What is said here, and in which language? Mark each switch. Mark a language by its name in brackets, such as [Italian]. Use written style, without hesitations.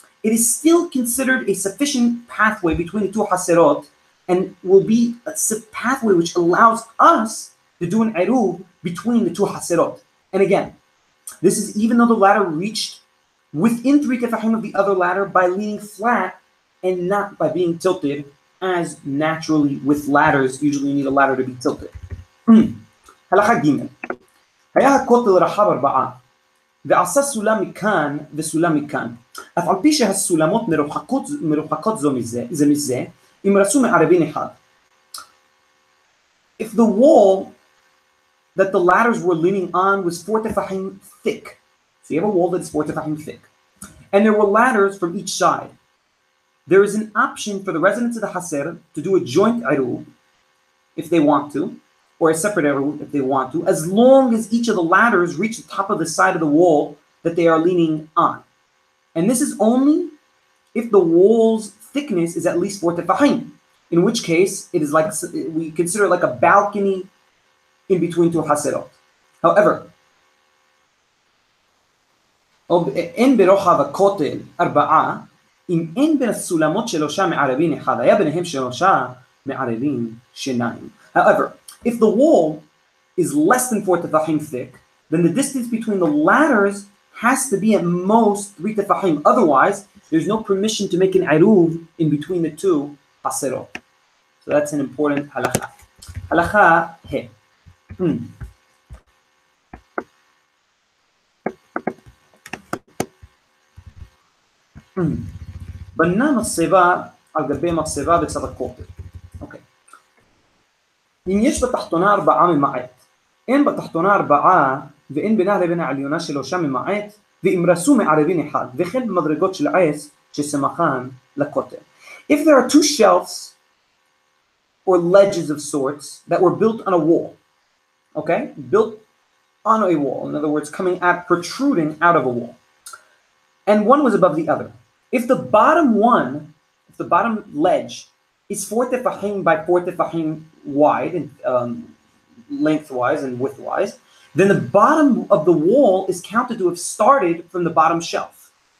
[English] It is still considered a sufficient pathway between the two hasirot, and will be a pathway which allows us to do an iruv between the two hasirot. And again, this is even though the ladder reached within 3 tefachim of the other ladder by leaning flat and not by being tilted, as naturally with ladders, usually you need a ladder to be tilted. [Hebrew] הלכה ג' היה הכותל רחב 4 ועשה סולם מכאן וסולם מכאן, אף על פי שהסולמות מרוחקות זו מזה, אם רצו מערבין אחד. [English] If the wall that the ladders were leaning on was 4 tefachim thick, so you have a wall that's 4 tefachim thick, and there were ladders from each side, there is an option for the residents of the Haser to do a joint iruv if they want to, or a separate eruv if they want to, as long as each of the ladders reach the top of the side of the wall that they are leaning on. And this is only if the wall's thickness is at least 4 tefahim, in which case it is like, we consider it like a balcony in between two haserot. However, [Hebrew] אין ברוחב הכותל 4, אם אין בין הסולמות שלושה מערבין אחד, היה ביניהם שלושה מערבין 2. [English] However, if the wall is less than 4 tefahim thick, then the distance between the ladders has to be at most 3 tefahim. Otherwise, there's no permission to make an eruv in between the two haserot. So that's an important halakha. Halakha he. [Hebrew] בנה מחצבה על גבי מחצבה בצד הכותל. אוקיי. אם יש בתחתונה 4 ממעט, אין בתחתונה 4 ואין בינה לבין העליונה 3 ממעט, ואם רסו מערבין אחד, וכן במדרגות של עץ שסמכן לכותל. [English] If there are 2 shelves or ledges of sorts that were built on a wall, okay, built on a wall, in other words, protruding out of a wall, and one was above the other. If the bottom ledge is 4 tefahim by 4 tefahim wide, and lengthwise and widthwise, then the bottom of the wall is counted to have started from the bottom shelf.